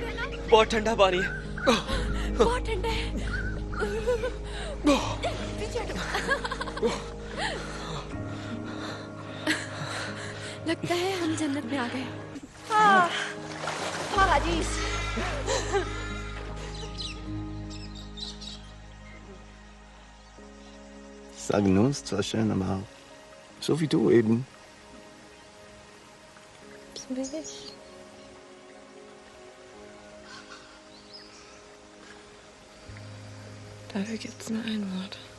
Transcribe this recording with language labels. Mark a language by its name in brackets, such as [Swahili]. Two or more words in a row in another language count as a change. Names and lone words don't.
[Hindi] अच्छा लगा ना? बहुत ठंडा पानी है। बहुत ठंडा है। पीछे हटो। लगता है हम जन्नत में आ गए। पारादीस। [German] Sagen nur, es ist zwar schön, aber so wie du eben. So wie ich. Dafür gibt's nur ein Wort.